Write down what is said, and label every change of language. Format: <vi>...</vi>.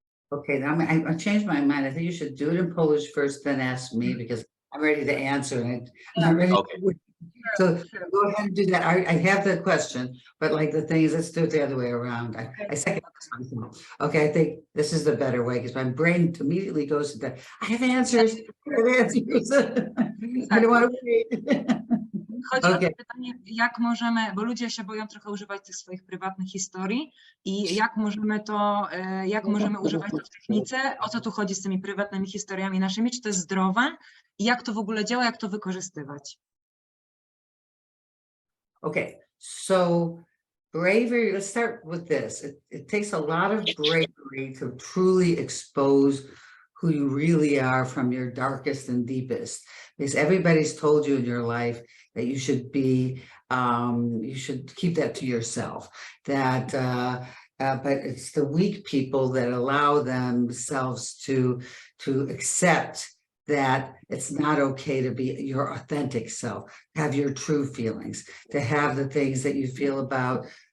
<en>Okay, now I changed my mind. I think you should do it in Polish first, then ask me, because I'm ready to answer it. I'm not ready. Okay. So go ahead and do that. I have the question, but like the thing is, let's do it the other way around. I second this one. Okay, I think this is the better way, because my brain immediately goes to that. I have answers. I have answers. I don't want to wait.</en> <pl>Chodzi o to pytanie, jak możemy, bo ludzie się boją trochę używać tych swoich prywatnych historii i jak możemy używać to w technice, o co tu chodzi z tymi prywatnymi historiami naszymi, czy to jest zdrowe i jak to w ogóle działa, jak to wykorzystywać.</pl> <en>Okay, so bravery, let's start with this. It takes a lot of bravery to truly expose who you really are from your darkest and deepest, because everybody's told you in your life that you should be, you should keep that to yourself, that, but it's the weak people that allow themselves to accept that it's not okay to be your authentic self, have your true feelings, to have the things that you feel about</en>